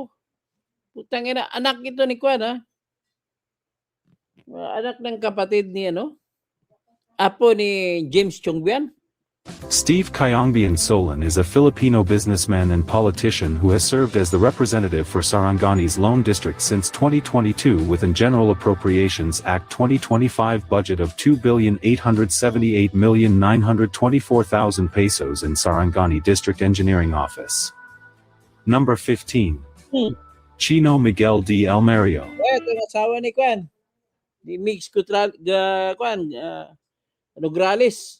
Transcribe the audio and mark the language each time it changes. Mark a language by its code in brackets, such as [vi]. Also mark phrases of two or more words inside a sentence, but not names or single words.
[tl] Putang ina, anak ito ni Kwan, ha? Anak ng kapatid ni, apo ni James Chongbian. [en] Steve Kayongbian Solon is a Filipino businessman and politician who has served as the representative for Sarangani's Lone District since 2022 within General Appropriations Act 2025 budget of 2,878,924,000 pesos in Sarangani District Engineering Office. Number 15. Chino Miguel D. Almerio. [tl] Ito ang asawa ni Kwan. Di Mix Nograles.